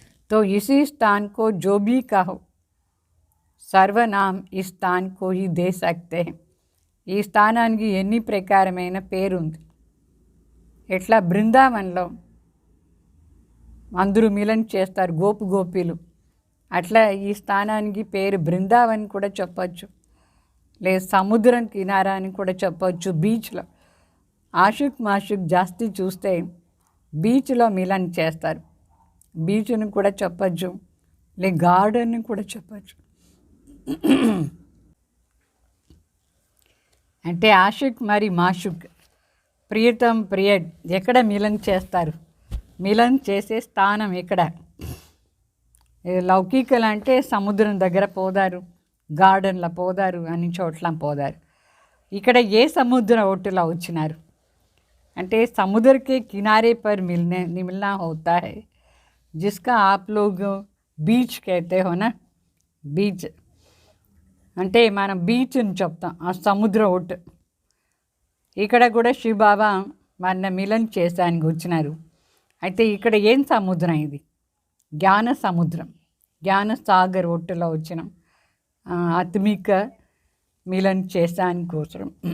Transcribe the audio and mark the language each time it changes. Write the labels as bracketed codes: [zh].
[hi] तो इसी स्थान को जो भी कहो सर्वनाम इस स्थान को ही दे सकते हैं. [te] ఈ స్థానానికి ఎన్ని ప్రకారమైన పేరు ఉంది. ఎట్లా బృందావనంలో అందరూ మిలన్ చేస్తారు గోపీలు, అట్లా ఈ స్థానానికి పేరు బృందావన్ కూడా చెప్పచ్చు, లేదు సముద్రం కినారా అని కూడా చెప్పచ్చు. బీచ్లో ఆషిక్ మాషిక్ జాస్తి చూస్తే బీచ్లో మిలన్ చేస్తారు. బీచ్ని కూడా చెప్పచ్చు, లే గార్డెన్ని కూడా చెప్పచ్చు. అంటే ఆషిక్ మరి మాషుక్ ప్రియతం ప్రియడ్ ఎక్కడ మిలన్ చేస్తారు, మిలన్ చేసే స్థానం ఎక్కడ? లౌకికలు అంటే సముద్రం దగ్గర పోదారు, గార్డెన్లో పోదారు, అన్ని చోట్ల పోదారు. ఇక్కడ ఏ సముద్ర ఒడ్డులో వచ్చినారు అంటే [hi] समुद्र के किनारे पर मिलना होता है, जिसका आप लोग बीच कहते हो ना. [te] బీచ్ అంటే మనం బీచ్ అని చెప్తాం, ఆ సముద్ర ఒడ్డు. ఇక్కడ కూడా శివబాబా మన మిలన్ చేసానికి వచ్చినారు. అయితే ఇక్కడ ఏం సముద్రం? ఇది జ్ఞాన సముద్రం, జ్ఞాన సాగర్ ఒడ్డులో వచ్చినాం ఆత్మిక మిలన్ చేసాని కోసం.